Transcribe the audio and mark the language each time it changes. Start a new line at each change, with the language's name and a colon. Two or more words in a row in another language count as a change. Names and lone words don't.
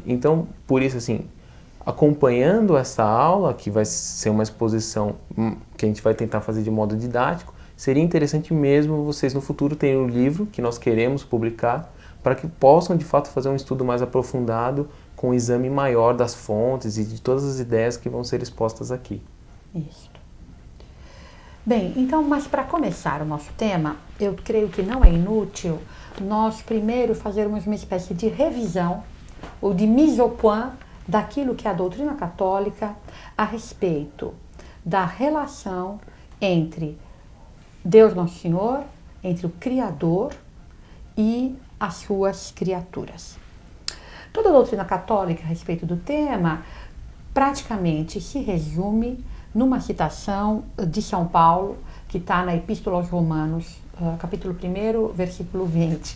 Portuguese: Então, por isso, assim, acompanhando essa aula, que vai ser uma exposição que a gente vai tentar fazer de modo didático, seria interessante mesmo vocês no futuro terem um livro que nós queremos publicar, para que possam, de fato, fazer um estudo mais aprofundado, com um exame maior das fontes e de todas as ideias que vão ser expostas aqui. Isso. Bem, então, mas para começar o nosso tema, eu creio que não é inútil nós primeiro fazermos uma espécie de revisão ou de
French: mise au point
Portuguese: daquilo que é a doutrina católica a respeito da relação entre Deus Nosso Senhor, entre o Criador e as suas criaturas. Toda a doutrina católica a respeito do tema praticamente se resume numa citação de São Paulo, que está na Epístola aos Romanos, capítulo 1, versículo 20.